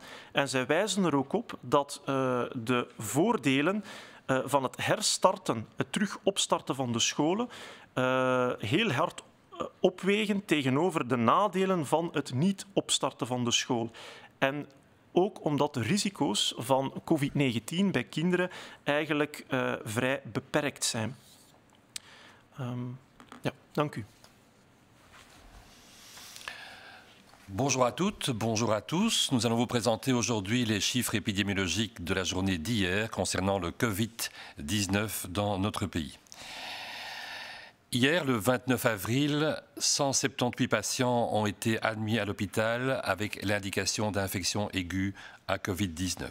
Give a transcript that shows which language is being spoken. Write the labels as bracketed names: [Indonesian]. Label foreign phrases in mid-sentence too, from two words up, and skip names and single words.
[Dutch] En zij wijzen er ook op dat de voordelen van het herstarten, het terug opstarten van de scholen, heel hard opwegen tegenover de nadelen van het niet opstarten van de school. En ook omdat de risico's van COVID-19 bij kinderen eigenlijk vrij beperkt zijn. Ja, dank u. [French] Bonjour à toutes, bonjour à tous. Nous allons vous présenter aujourd'hui les chiffres épidémiologiques de la journée d'hier concernant le Covid-19 dans notre pays. Hier, le 29 avril, 178 patients ont été admis à l'hôpital avec l'indication d'infection aiguë à Covid-19.